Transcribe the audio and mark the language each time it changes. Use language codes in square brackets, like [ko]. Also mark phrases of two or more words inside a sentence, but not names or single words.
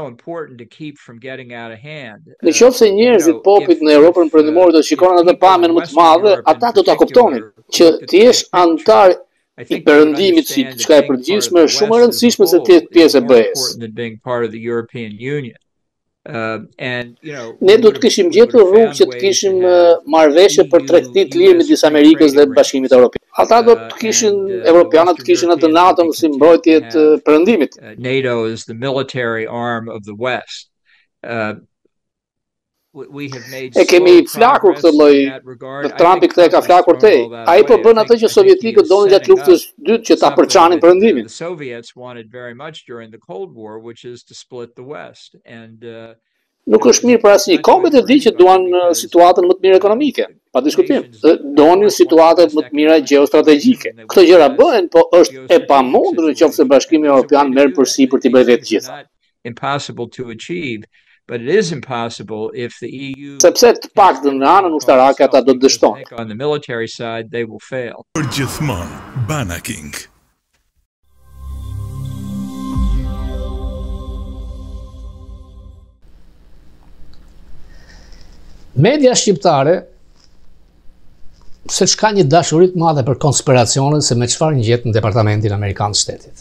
[sq] Nëse njerëzit popujt në Europën perëndimore do të shikonin atë pamjen më të madhe, ata do ta kuptonin që të jesh antar i perëndimit si diçka e përgjithshme është shumë e rëndësishme se të jetë pjesë e BE-s. Ne do të kishim gjetur rrugë që të kishim marrëveshje për tregti të lirë midis Amerikës dhe Bashkimit Evropian. Ata do të kishin, evropianët të kishin atë NATO si mbrojtje të perëndimit. [en] NATO is the military arm of the West. [sq] E kemi flakur këtë lloj, Trumpi këtë e ka flakur tej. Ai po bën atë që sovjetikët donin gjatë luftës së dytë që ta përçanin perëndimin. Nuk është mirë për asnjë. Kombet e di që duan situatën më të mirë ekonomike, pa diskutim. Donin situatën më të mira gjeostrategjike. Këto gjëra bëhen, po është e pamundur nëse Bashkimi Evropian merr përsipër t'i bëjë vetë gjitha. [en] Impossible to achieve. But it is impossible if the EU. [sq] Sepse të paktën në anën ushtarake ata do të dështojnë. [en] On the military side, they will fail. [sq] Gjithmonë Banaking. Media shqiptare se ka një dashuri të madhe për konspiracione se me çfarë ngjet në Departamentin Amerikan të Shtetit.